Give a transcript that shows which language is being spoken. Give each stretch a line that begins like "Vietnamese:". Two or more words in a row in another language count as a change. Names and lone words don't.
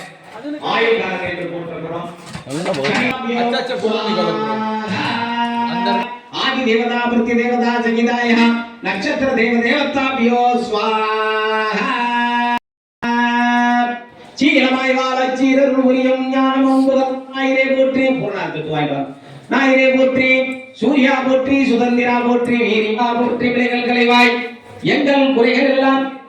Tamil: ஆயுள்காரக என்று போட்டிருக்கிறோம்.
Hindi: अच्छा बोलो निकालो अंदर
Sanskrit: आदि आदि देवता प्रत्य देवता सहिताय नक्षत्र देवदेवताभ्यः स्वाहा
Tamil: சீலமாய் வாழ சீரருள் புரியும் ஞானமும் நாயிரே போற்றி பூர்ணாத்துக்கு வாய்ப்பார் நாயிரே போற்றி சூர்யா போற்றி சுதந்திரா போற்றி வீரிமா போற்றி விளைகள் கலைவாய் எங்கள் குறைகள் எல்லாம்